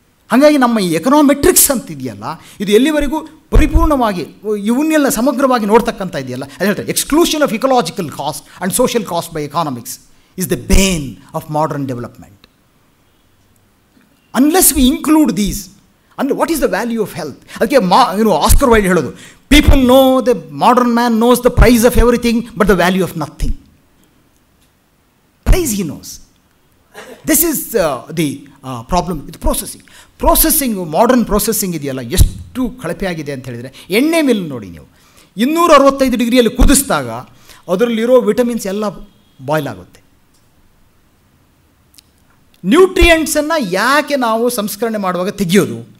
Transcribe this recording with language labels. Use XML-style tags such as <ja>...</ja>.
<kn>ಹಾಗಾಗಿ ನಮ್ಮ ಈ ಎಕನಾಮೆಟ್ರಿಕ್ಸ್ ಅಂತ ಇದೆಯಲ್ಲ, ಇದು ಎಲ್ಲಿವರೆಗೂ ಪರಿಪೂರ್ಣವಾಗಿ ಇವನ್ನೆಲ್ಲ ಸಮಗ್ರವಾಗಿ ನೋಡ್ತಕ್ಕಂಥ ಇದೆಯಲ್ಲ, ಅದು ಹೇಳ್ತಾರೆ</kn> <en>Exclusion of ecological cost and social cost by economics is the bane of modern development. Unless we include these, ಅಂದರೆ what is the value of health?</en> <kn>ಅದಕ್ಕೆ ಆಸ್ಕರ್ ವೈಲ್ಡ್ ಹೇಳೋದು,</kn> <en>People know the modern man knows the price of everything but the value of nothing. Price he knows. This is the problem with processing.</en> <kn>Modern processing ಇದೆಯಲ್ಲ, ಎಷ್ಟು ಕಳಪೆ ಆಗಿದೆ ಅಂತ ಹೇಳಿದರೆ, ಎಣ್ಣೆ mill ನೋಡಿ ನೀವು, 265 ಡಿಗ್ರಿಯಲ್ಲಿ ಕುದಿಸಿದಾಗ ಅದರಲ್ಲಿರೋ ವಿಟಮಿನ್ಸ್ ಎಲ್ಲ ಬಾಯ್ಲ್ ಆಗುತ್ತೆ. ನ್ಯೂಟ್ರಿಯೆಂಟ್ಸನ್ನು ಯಾಕೆ ನಾವು ಸಂಸ್ಕರಣೆ ಮಾಡುವಾಗ ತೆಗೆಯೋದು?</kn>